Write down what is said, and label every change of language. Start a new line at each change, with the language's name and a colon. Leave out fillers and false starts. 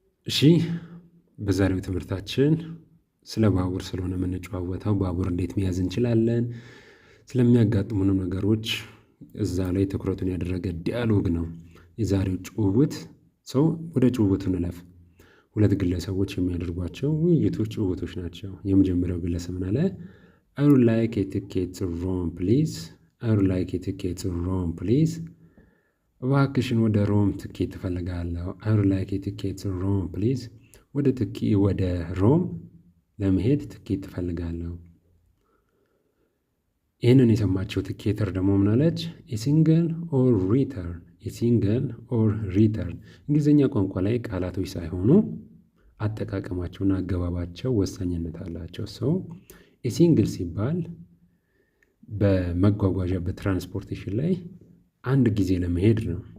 Amharic: እሺ፣ በዛሬው ትምህርታችን ስለ ባቡር ስለሆነ የምንጨዋወተው ባቡር እንዴት መያዝ እንችላለን፣ ስለሚያጋጥሙን ነገሮች እዛ ላይ ትኩረቱን ያደረገ ዲያሎግ ነው የዛሬው ጭውውት። ሰው ወደ ጭውውቱ እንለፍ። ሁለት ግለሰቦች የሚያደርጓቸው ውይይቶች ጭውውቶች ናቸው። የመጀመሪያው ግለሰብ ምን አለ?
English: I would like a ticket to Rome please. I would like a ticket to Rome please.
Amharic: እባክሽን ወደ ሮም ትኬት እፈልጋለሁ። I would like a ticket to Rome please. ወደ ሮም ለመሄድ ትኬት እፈልጋለሁ። ይህንን የሰማቸው ትኬተር ደግሞ ምን አለች?
English: A single or return. A single or return.
Amharic: እንግሊዝኛ ቋንቋ ላይ ቃላቶች ሳይሆኑ አጠቃቀማቸውና አገባባቸው ወሳኝነት አላቸው። ሰው ሲንግል ሲባል በመጓጓዣ በትራንስፖርቴሽን ላይ አንድ ጊዜ ለመሄድ ነው።